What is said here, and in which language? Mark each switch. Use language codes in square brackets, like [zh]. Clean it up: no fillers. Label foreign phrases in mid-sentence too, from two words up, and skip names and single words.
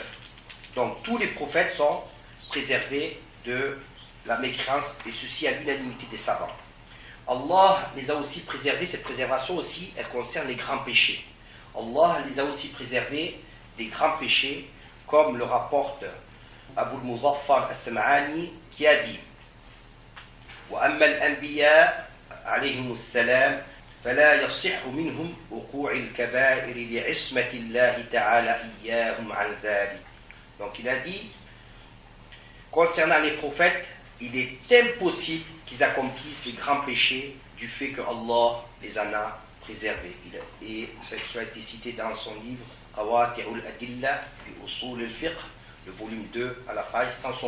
[fr] Donc tous les prophètes sont préservés de la mécréance, et ceci à l'unanimité des savants. Allah les a aussi préservés, cette préservation aussi, elle concerne les grands péchés. Allah les a aussi préservés des grands péchés, comme le rapporte Abu al-Muzaffar al-Sam'ani, qui a dit [ar] وَأَمَّا الْأَنْبِيَاء عَلَيْهِمُ السَّلَامُ فَلَا يَصِحُّ مِنْهُمْ وُقُوعِ الْكَبَائِرِ لِعِصْمَةِ اللَّهِ تَعَالَى إِيَّاهُمْ عَنْ ذَلِكَ. [fr] Donc il a dit, concernant les prophètes, il est impossible qu'ils accomplissent les grands péchés du fait que Allah les en a préservés. Et cela a été cité dans son livre Qawati'ul Adilla bi Usul al-Fiqh, le volume 2 à la page 172.